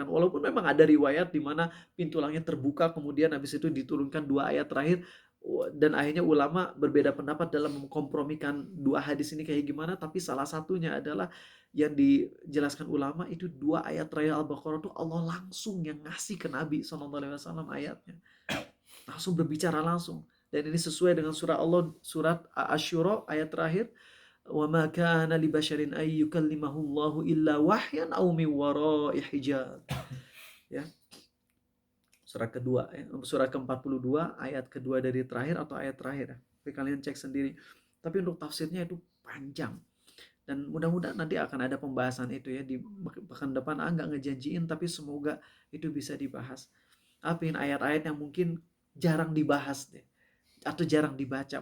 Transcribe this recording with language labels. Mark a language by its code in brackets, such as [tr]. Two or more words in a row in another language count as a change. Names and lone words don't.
[id] Walaupun memang ada riwayat di mana pintu langit terbuka, kemudian habis itu diturunkan 2 ayat terakhir, dan akhirnya ulama berbeda pendapat dalam mengkompromikan 2 hadis ini kayak gimana. Tapi salah satunya adalah yang dijelaskan ulama itu 2 ayat terakhir Al-Baqarah itu Allah langsung yang ngasih ke Nabi SAW ayatnya, langsung berbicara langsung. Dan ini sesuai dengan surah Allah, surat Asy-Syura ayat terakhir, [ar] وما كان لبشر أن يكلمه الله إلا وحيا أو من وراء حجاب. [id] Ya. Surat kedua, surat ke-42 ayat kedua dari terakhir atau ayat terakhir. Tapi kalian cek sendiri. Tapi untuk tafsirnya itu panjang. Dan mudah-mudahan nanti akan ada pembahasan itu ya di pekan depan. Nggak ngejanjiin, tapi semoga itu bisa dibahas. Apin ayat-ayat yang mungkin jarang dibahas deh, atau jarang dibaca.